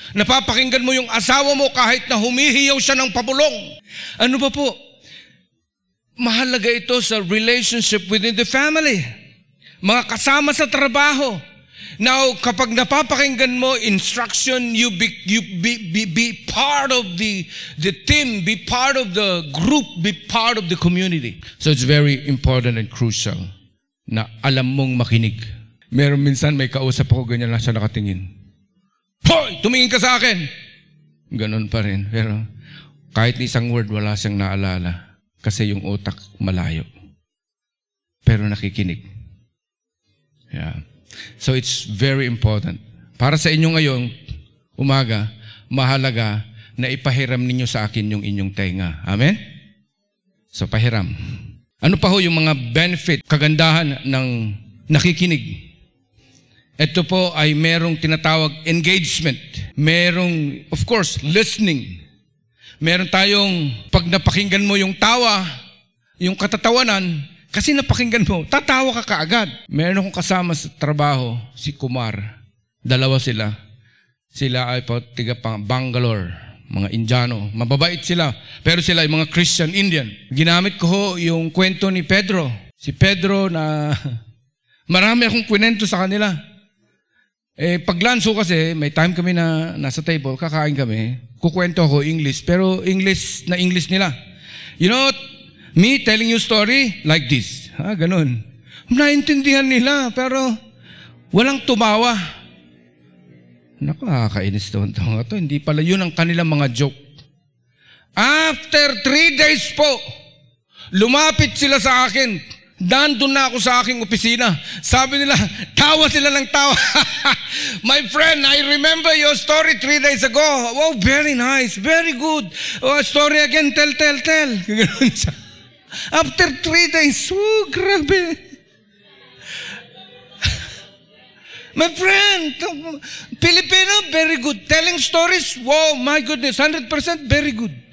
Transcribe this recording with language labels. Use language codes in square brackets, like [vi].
[tl] Napapakinggan mo yung asawa mo kahit na humihiyaw siya ng pabulong. Ano ba po? Mahalaga ito sa relationship within the family. Mga kasama sa trabaho. [en] Now, [tl] kapag napapakinggan mo [en] instruction, you be part of the team, be part of the group, be part of the community. So it's very important and crucial [tl] na alam mong makinig. Meron minsan may kausap ako, ganyan lang siya nakatingin. Hoy! Tumingin ka sa akin! Ganon pa rin. Pero kahit isang word, wala siyang naalala. Kasi yung utak malayo. Pero nakikinig. Yeah. [en] So it's very important. [tl] Para sa inyo ngayong umaga, mahalaga na ipahiram ninyo sa akin yung inyong tenga. Amen? So pahiram. Ano pa ho yung mga benefit, kagandahan ng nakikinig? Ito po ay merong tinatawag engagement. Merong, of course, listening. Meron tayong, pag napakinggan mo yung tawa, yung katatawanan, kasi napakinggan mo, tatawa ka kaagad. Meron akong kasama sa trabaho, si Kumar. Dalawa sila. Sila ay po tiga Bangalore, mga Indiano. Mababait sila, pero sila ay mga Christian Indian. Ginamit ko ho yung kwento ni Pedro. Si Pedro na marami akong kwento sa kanila. Pag-lunch kasi, may time kami na nasa table, kakain kami. Kukwento ako English, pero English na English nila. [en] You know, me telling you story like this. [tl] Ganun. Naintindihan nila, pero walang tumawa. Nakakainis to. Hindi pala yun ang kanilang mga joke. After 3 days po, lumapit sila sa akin. Nandun na ako sa aking opisina. Sabi nila, tawa sila ng tawa. [en] My friend, I remember your story 3 days ago. Oh, very nice, very good. Oh, story again, tell. [tl] Ganun siya. After 3 days, grabe. [en] My friend, Filipino, very good. Telling stories, wow, my goodness, 100% very good.